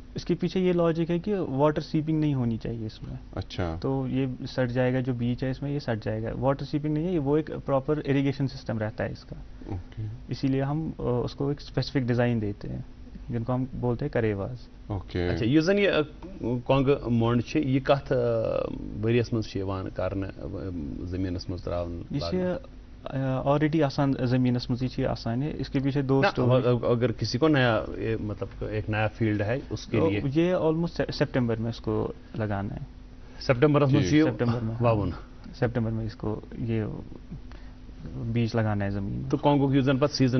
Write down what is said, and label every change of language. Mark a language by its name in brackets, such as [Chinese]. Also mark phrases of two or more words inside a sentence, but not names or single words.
[Hindi] इसके पीछे ये लॉजिक है कि [English] water seeping [Hindi] नहीं होनी चाहिए इसमें। अच्छा। तो ये सड़ जाएगा, जो बीज है इसमें ये सड़ जाएगा। [English] water seeping [Hindi] नहीं है, वो एक [English] proper irrigation system [Hindi] रहता है इसका। इसीलिए हम उसको एक [English] specific design [Hindi] देते हैं जिनको हम बोलते हैं करेवाज। [Kashmiri] अच्छा, ये जन ये कोंग मोंड छे ये कथ वरियस मज छे यवान करने जमीनस मज त्रावन? ये ऑलरेडी आसान ज़मीनस मज ही आसान है। [Hindi] इसके पीछे 2 स्टोरी। अगर किसी को नया मतलब एक नया फील्ड है उसके लिए ये ऑलमोस्ट सितंबर में इसको लगाना है। सितंबर में सितंबर में इसको ये बीज लगाना है ज़मीन। तो कोंगो की जन पर सीजन